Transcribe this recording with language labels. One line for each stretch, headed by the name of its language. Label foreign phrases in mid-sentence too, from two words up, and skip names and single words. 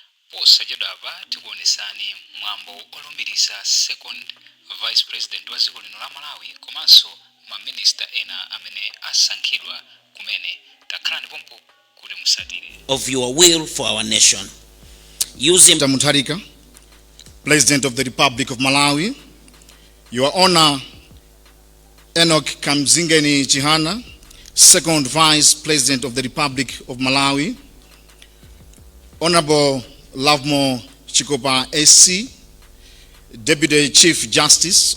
Nyanja: posachedwapa tikuonesani mwambo olumbilisa
English: second vice president
Nyanja: wa dziko lino la Malawi komanso maminista ena amene asankhidwa kumene. Takhalani pompo kuti musatire.
English: Of your will for our nation. Using Zachitika, President of the Republic of Malawi, Your Honor Enoch Chihana, Second Vice President of the Republic of Malawi, Honorable Lavmo Chikopa SC, Deputy Chief Justice